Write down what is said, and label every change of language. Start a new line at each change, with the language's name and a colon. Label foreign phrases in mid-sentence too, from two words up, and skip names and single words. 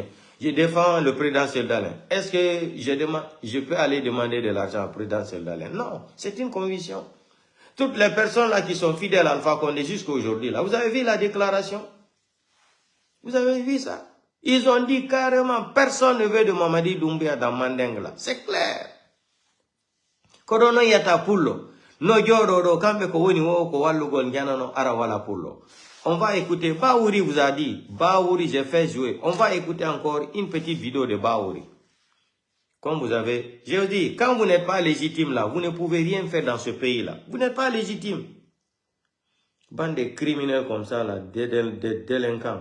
French: Je défends le président Seldalin. Est-ce que je peux aller demander de l'argent au président Seldalin? Non, c'est une conviction. Toutes les personnes là qui sont fidèles à Alpha Condé jusqu'à aujourd'hui, là, vous avez vu la déclaration? Vous avez vu ça? Ils ont dit carrément, personne ne veut de Mamadi Doumbouya dans Mandeng là. C'est clair.
Fula: Korono yata pullo. No jororo kambe ko woni wo ko wallugol njanano ara wala pullo.
French: On va écouter, Baouri vous a dit, Baouri j'ai fait jouer. On va écouter encore une petite vidéo de Baouri. Comme vous avez, je vous dis, quand vous n'êtes pas légitime là, vous ne pouvez rien faire dans ce pays là. Vous n'êtes pas légitime. Bande de criminels comme ça là, des délinquants.